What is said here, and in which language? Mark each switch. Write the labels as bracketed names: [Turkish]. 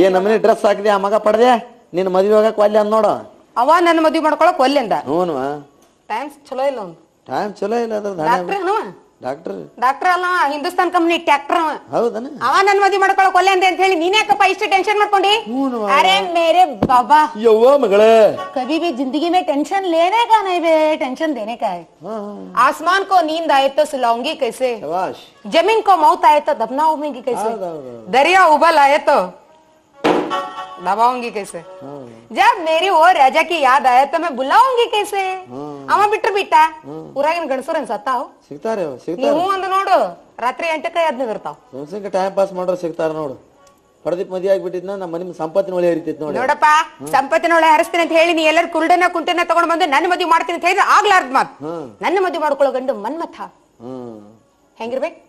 [Kannada] ಈ ನಮ್ಮನೆ ಡ್ರೆಸ್ ಹಾಕಿದೆ ಆ ಮಗ ಪಡ್ದೆ ನಿನ್ನ ಮದ್ವೆ ಹೋಗಕ್ ಒಲ್ಲೆ ಅಂದ್ ನೋಡು ಅವ ನನ್ನ ಮದ್ವಿ ಮಾಡ್ಕೊಳಕ್ ಒಲ್ಲೆಂದ ಹ್ಞೂ ಟೈಮ್ಸ್ ಚಲೋ ಇಲ್ಲ ಅವ್ನು ಟೈಮ್ ಚಲೋ ಇಲ್ಲ ಅದ್ರ ಡಾಕ್ಟ್ರ್ ಏನವ ಡಾಕ್ಟರ್ ಡಾಕ್ಟರ್ ಅಲ್ಲ ಹಿಂದೂಸ್ತಾನ್ ಕಂಪ್ನಿ ಟ್ಯಾಕ್ಟರ್ ಅವ ಹೌದನ ಅವ ನನ್ ಮದ್ವಿ ಮಾಡ್ಕೊಳಕ್ ಒಲ್ಲೆ ಅಂತ ಹೇಳಿ ನೀನ್ ಯಾಕಪ್ಪ ಇಷ್ಟು ಟೆನ್ಷನ್ ಮಾಡ್ಕೊಂಡಿ [Hindi] ಅರೆ ಮೇರೆ ಬಾಬಾ [Kannada] ಯವ್ವ ಮಗಳೇ [Hindi] कभी भी जिंदगी में टेंशन लेने का नहीं बे टेंशन देने का है आसमान को नींद आए तो सुलाऊंगी कैसे [Kannada] ಶಬಾಷ್ [Hindi] जमीन को मौत आए तो दफनाऊंगी कैसे दरिया उबल आए तो दबाऊंगी कैसे जब मेरी वो राजा की याद आए तो मैं बुलाऊंगी कैसे [Kannada] ಅವ ಬಿಟ್ರು ಬಿಟ್ಟ ಊರಾಗಿನ ಗಣಸೂರನ್ ಸತ್ತಾವ್ ಸಿಗ್ತಾರೆ ಸಿಗ್ತಾರೆ ನೀವು ಒಂದು ನೋಡು ರಾತ್ರಿ 8ಕ್ಕೆ ಎದ್ದು ನಿಂದಿರ್ತಾವ್ ಸುಮ್ಸಿಂಗ ಟೈಮ್ ಪಾಸ್ ಮಾಡೋರು ಸಿಗ್ತಾರ ನೋಡು ಪಡದೀಪ್ ಮದುವೆ ಆಗ್ಬಿಟ್ಟಿದ್ನ ನಮ್ಮ ಮನೆ ಸಂಪತ್ತಿನ ಒಳ್ಳೆ ಹರಿತೈತಿ ನೋಡಿ ನೋಡಪ್ಪ ಸಂಪತ್ತಿನ ಒಳ್ಳೆ ಹರಿಸ್ತೀನಿ ಅಂತ ಹೇಳಿ ನೀ ಎಲ್ಲರೂ ಕುರುಡನ ಕುಂಟನ ತಗೊಂಡ್ ಬಂದು ನನ್ನ ಮದ್ವೆ ಮಾಡ್ತೀನಿ ಅಂತ ಹೇಳಿದ್ರೆ ಆಗ್ಲಾರ್ದ ಮಾತ್ ನನ್ನ ಮದ್ವೆ ಮಾಡ್ಕೊಳ್ಳೋ ಗಂಡು ಮನ್ಮಥ ಹೆಂಗಿರ್ಬೇಕು